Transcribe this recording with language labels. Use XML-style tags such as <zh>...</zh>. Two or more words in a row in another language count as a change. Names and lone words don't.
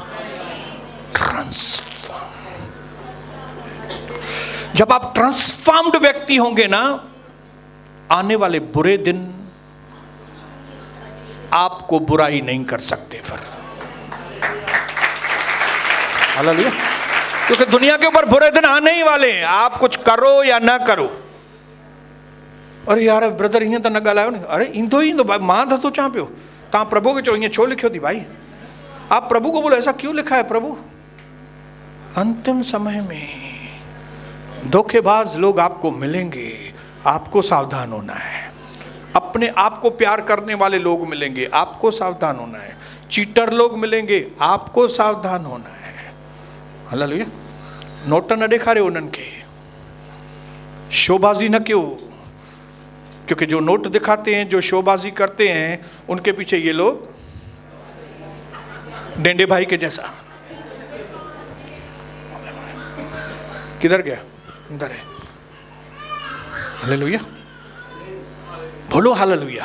<hi>जब आप ट्रांसफॉर्म्ड व्यक्ति होंगे ना, आने वाले बुरे दिन आपको बुराई नहीं कर सकते फिर। हालेलुया। क्योंकि दुनिया के ऊपर बुरे दिन आने ही वाले हैं, आप कुछ करो या ना करो।</hi> <sd>अरे यार ब्रदर ईअं त न ॻाल्हायो न। अरे ईंदो ही ईंदो भाई, मां तो चाह पियो तव्हां प्रभु के चो ईअं छो लिखियो थी भाई?</sd> <hi>आप प्रभु को बोलो ऐसा क्यों लिखा है प्रभु? अंतिम समय में धोखेबाज लोग आपको मिलेंगे, आपको सावधान होना है। अपने आप को प्यार करने वाले लोग मिलेंगे, आपको सावधान होना है। चीटर लोग मिलेंगे, आपको सावधान होना है। हालेलुया।</hi> <sd>नोट न ॾेखारियो उन्हनि खे, शोबाजी न क्यों,</sd> <hi>क्योंकि जो नोट दिखाते हैं, जो शोबाजी करते हैं, उनके पीछे ये लोग डेंडे भाई के जैसा। किधर गया? अंदर है। हालेलुया। बोलो हालेलुया।</hi>